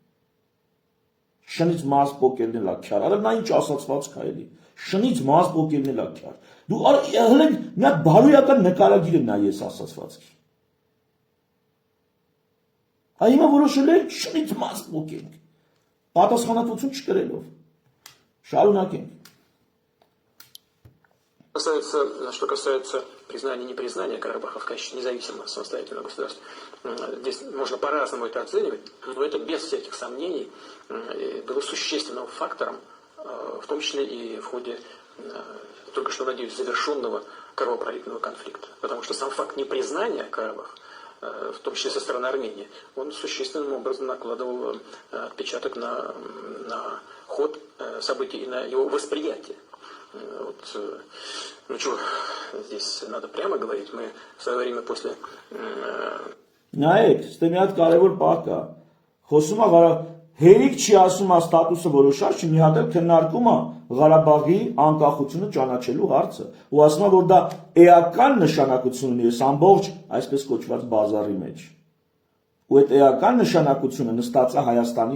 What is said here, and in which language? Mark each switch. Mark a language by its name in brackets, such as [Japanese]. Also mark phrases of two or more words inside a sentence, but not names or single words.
[Armenian] Շնից մաս փոկելն էլ է քյար։ Արա նա ինչ ասացված կա էլի։ Շնից մաս փոկելն էլ է քյար։ Դու հələ մի հատ բարոյական նկարագիր եմ նայ ես ասացվածքի։ Հիմա որոշել են շնից մաս փոկենք։ Պատասխանատվություն չկրելով։ Շարունակենք։ [Russian] Что касается признания и непризнания Карабаха в качестве независимого самостоятельного государства, здесь можно по-разному это оценивать, но это без всяких сомнений было существенным фактором, в том числе и в ходе, только что, надеюсь, завершенного кровопролитного конфликта. Потому что сам факт непризнания Карабаха, в том числе со стороны Армении, он существенным образом накладывал отпечаток на ход событий и на его восприятие. Вот, ну что, здесь надо прямо говорить. Мы в свое время после... [Armenian] Նայեք, ստե մի հատ կարևոր պահ կա։ Խոսում է հերիք չի ասում ստատուսը որոշած, մի հատ էլ քննարկում է Ղարաբաղի անկախությունը ճանաչելու հարցը։ Ու ասում է, որ դա էական նշանակություն ունի, ամբողջ այսպես կոչված բազարի մեջ։ Ու այդ էական նշանակությունը նստած է Հայաստանի